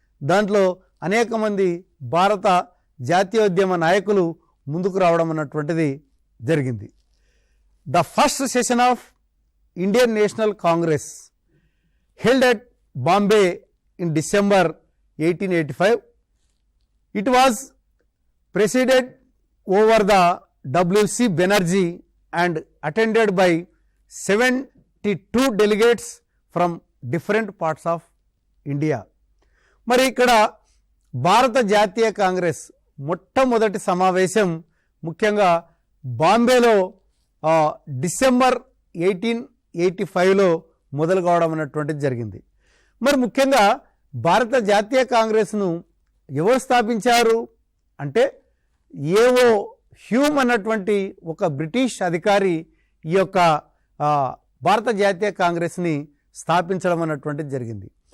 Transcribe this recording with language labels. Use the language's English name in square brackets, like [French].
[Telugu] దాంట్లో అనేక మంది భారత జాతీయోద్యమ నాయకులు ముందుకు రావడం అన్నటువంటిది జరిగింది. [English] The first session of Indian national congress held at Bombay in December 1885. It was presided over the W.C. Banerjee and attended by 72 delegates from different parts of India. [Telugu] మరి ఇక్కడ భారత జాతీయ కాంగ్రెస్ మొట్టమొదటి సమావేశం ముఖ్యంగా బాంబేలో డిసెంబర్ 1885లో మొదలు కావడం అన్నటువంటిది జరిగింది. మరి ముఖ్యంగా భారత జాతీయ కాంగ్రెస్ను ఎవరు స్థాపించారు అంటే ఏవో హ్యూమ్ అన్నటువంటి ఒక బ్రిటిష్ అధికారి ఈ యొక్క భారత జాతీయ కాంగ్రెస్ని స్థాపించడం అన్నటువంటిది జరిగింది.